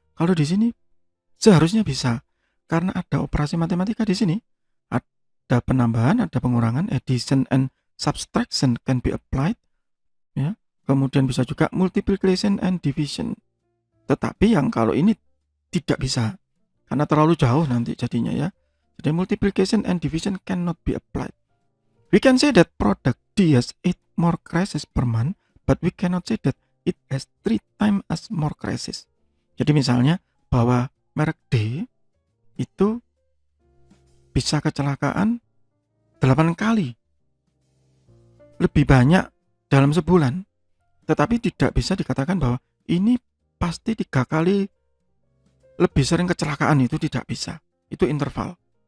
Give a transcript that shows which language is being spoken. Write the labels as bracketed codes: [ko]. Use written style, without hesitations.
[id] Kalau di sini seharusnya bisa, karena ada operasi matematika di sini. Ada penambahan, ada pengurangan, [en] addition and subtraction can be applied. [id] Ya, kemudian bisa juga [en] multiplication and division. [id] Tetapi yang kalau ini tidak bisa, karena terlalu jauh nanti jadinya ya. Jadi [en] multiplication and division cannot be applied. We can say that product D has 8 more crises per month, but we cannot say that it has 3 times as more crises. [id] Jadi misalnya bahwa merek D itu bisa kecelakaan 8 kali lebih banyak dalam sebulan, tetapi tidak bisa dikatakan bahwa ini pasti 3 kali lebih sering kecelakaan, itu tidak bisa. Itu interval.